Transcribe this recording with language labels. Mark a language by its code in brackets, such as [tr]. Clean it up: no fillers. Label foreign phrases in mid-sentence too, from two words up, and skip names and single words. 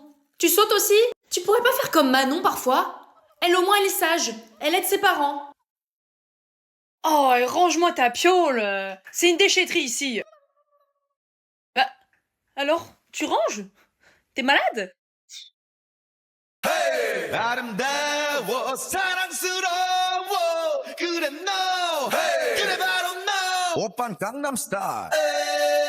[fr] Tu sautes aussi? Tu pourrais pas faire comme Manon parfois? Elle au moins elle est sage, elle aide ses parents. Oh, et range-moi ta piole! C'est une déchetterie ici! Bah, alors, tu ranges? T'es malade? [ko] 아름다워 사랑스러워 그래 너 그래 바로 너 오빤 강남스타일